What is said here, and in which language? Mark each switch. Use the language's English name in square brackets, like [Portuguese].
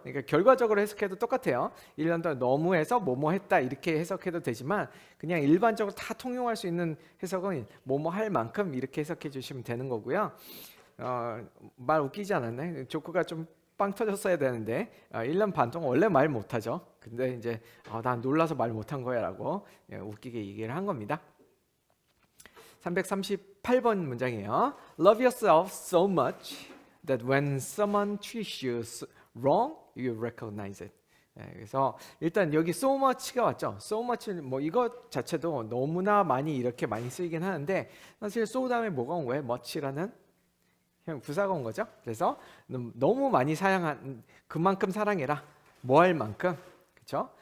[Korean] 그러니까 결과적으로 해석해도 똑같아요. 1년 동안 너무 해서 뭐뭐 했다 이렇게 해석해도 되지만 그냥 일반적으로 다 통용할 수 있는 해석은 뭐뭐 할 만큼 이렇게 해석해 주시면 되는 거고요. 말 웃기지 않았네. 조크가 좀 빵 터졌어야 되는데 1년 반 동안 원래 말 못하죠. 근데 이제 난 놀라서 말 못한 거야 라고 웃기게 얘기를 한 겁니다. 338번 문장이에요. [English] Love yourself so much that when someone treats you wrong, you recognize it. [Korean] 그래서 일단 여기 so much가 왔죠. so much 뭐 이것 자체도 너무나 많이 이렇게 많이 쓰이긴 하는데 사실 so 다음에 뭐가 온 거예요? much라는 부사가 온 거죠. 그래서 너무 많이 사용한 그만큼 사랑해라. 뭐 할 만큼. 그렇죠?